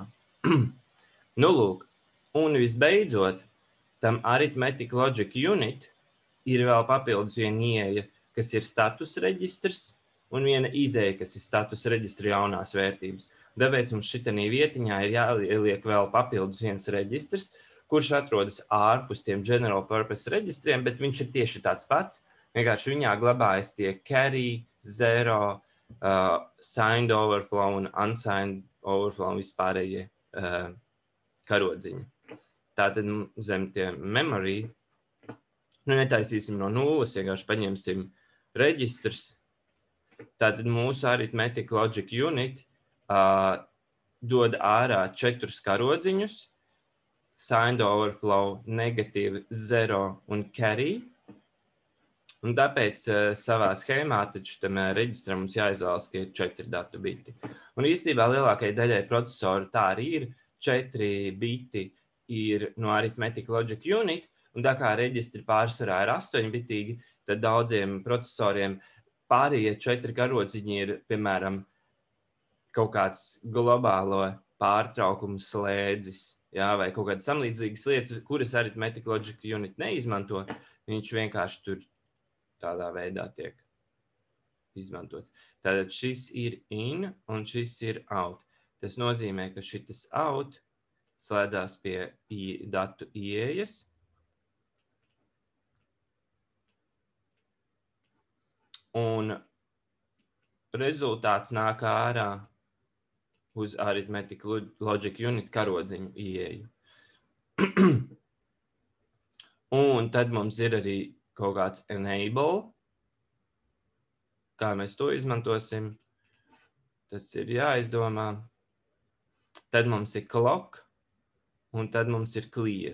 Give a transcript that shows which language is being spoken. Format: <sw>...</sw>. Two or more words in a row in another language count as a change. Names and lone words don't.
<lv>Lūk, un visbeidzot, tam</lv> <en>Arithmetic Logic Unit</en> <lv>ir vēl papildus viena ieeja, kas ir status reģistrs, un viena izēja, kas ir status reģistra jaunās vērtības. Tāpēc mums šitanī vietiņā ir jāieliek vēl papildus viens reģistrs, kurš atrodas ārpus tiem</lv> <en>general purpose</en> <lv>reģistriem, bet viņš ir tieši tāds pats. Vienkārši viņā glabājas tie carry, zero,</lv> <en>signed overflow</en> <lv>un</lv> <en>unsigned overflow</en> <lv>un vispārējie karodziņi. Tātad zem tie memory, netaisīsim no nulles, vienkārši paņemsim reģistrus. Tātad mūsu</lv> <en>Arithmetic Logic Unit</en> <lv>dod ārā 4 karodziņus,</lv> <en>signed overflow,</en> <lv>negative, zero un carry. Un tāpēc savā schēmā tam reģistram mums jāizvēlas, ka ir 4 datu biti. Un īstenībā lielākajai daļai procesoru tā arī ir. 4 biti ir no</lv> <en>Arithmetic Logic Unit,</en> <lv>un tā kā reģistri pārsvarā ir 8-bitīgi, tad daudziem procesoriem pārējie 4 karodziņi ir, piemēram, kaut kāds globālo pārtraukumu slēdzis. jā, vai kaut kādas samlīdzīgas lietas, kuras</lv> <en>arithmetic logic unit</en> <lv>neizmanto, viņš vienkārši tur tādā veidā tiek izmantots. Tātad šis ir in un šis ir out. Tas nozīmē, ka šitas out slēdzās pie datu ieejas. Un rezultāts nāk ārā uz</lv> <en>arithmetic logic unit</en> <lv>karodziņu ieeju. Un tad mums ir arī kaut kāds enable. Kā mēs to izmantosim? Tas ir jāizdomā. Tad mums ir clock, un tad mums ir clear.</lv>